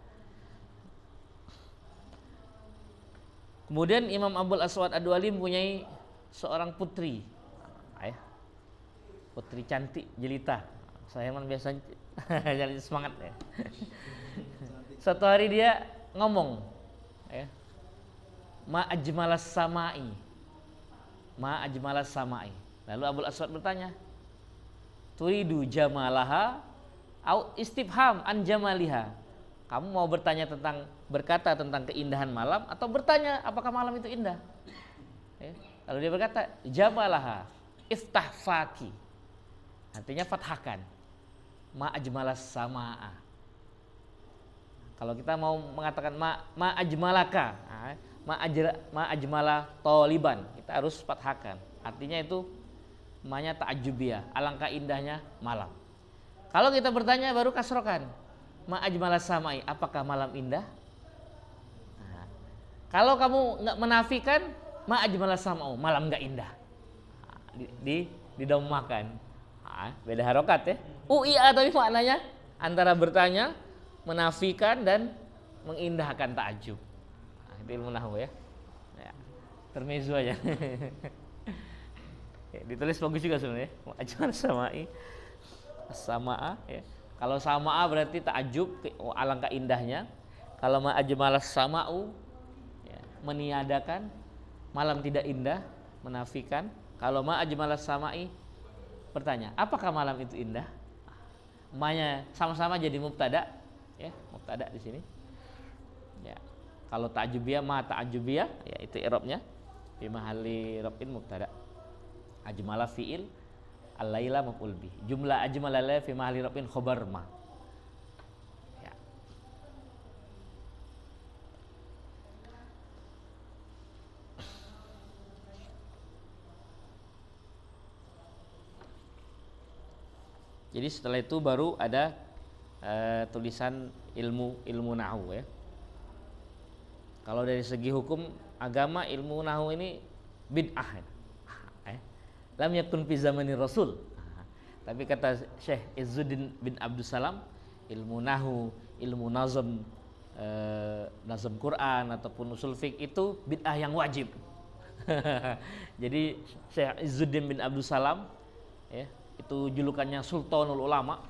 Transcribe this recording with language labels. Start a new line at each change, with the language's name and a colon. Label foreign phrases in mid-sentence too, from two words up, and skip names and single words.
Indonesian: Kemudian Imam Abul Aswad Ad-Du'ali mempunyai seorang putri. Putri cantik jelita. Saya kan biasa jadi semangat ya. Satu hari dia ngomong ya,
Arabic: ما أجمل السماء ما أجمل السماء.
Indonesian: Lalu Abul Aswad bertanya,
Arabic: تريد جمالها أو استفهام عن جمالها.
Indonesian: Kamu mau berkata tentang keindahan malam atau bertanya apakah malam itu indah? Ya. Lalu dia berkata
Arabic: جمالها افتح فاك,
Indonesian: artinya fathahkan.
Arabic: ما أجمل السماء.
Indonesian: Kalau kita mau mengatakan
Arabic: ما أجملك ما أجمل طالبا,
Indonesian: kita harus fathahkan. Artinya itu manya ta'ajjubiyah, alangkah indahnya malam. Kalau kita bertanya baru kasrokan,
Arabic: ما أجمل السماء,
Indonesian: apakah malam indah? Nah, kalau kamu nggak menafikan,
Arabic: ما أجمل السماء,
Indonesian: malam nggak indah. Didomahkan. Beda harokat ya. Uia tapi maknanya antara bertanya, menafikan dan mengindahkan ta'ajub. Itu ilmu nahwu ya. Termezo aja. Ditulis bagus juga sebenarnya.
Arabic: أجمل سماء سماء ya.
Indonesian: Kalau samaa berarti ta'ajub, alangkah indahnya. Kalau
Arabic: ما أجمل السماء
Indonesian: ya, meniadakan, malam tidak indah, menafikan. Kalau
Arabic: ما أجمل السماء,
Indonesian: bertanya, apakah malam itu indah? Ma-nya sama-sama jadi mubtada, ya, mubtada di sini. Ya. Kalau ta'ajubiyah, ma ta'ajubiyah, ya itu i'rabnya.
Arabic: في محل رفع مبتدأ أجمل فعل الليل مفعول به. جملة أجمل لها في محل رفع خبر ما.
Indonesian: Ya. Jadi setelah itu baru ada tulisan ilmu nahwu ya. Kalau dari segi hukum agama, ilmu nahwu ini bid'ah.
Arabic: لم يكن في زمن رسول.
Indonesian: Tapi kata Syekh Izzuddin bin Abdus Salam, ilmu nahwu, ilmu nazm, nazm Quran ataupun usul fiqh itu bid'ah yang wajib. Jadi Syekh Izzuddin bin Abdus Salam ya, itu julukannya Sultanul Ulama.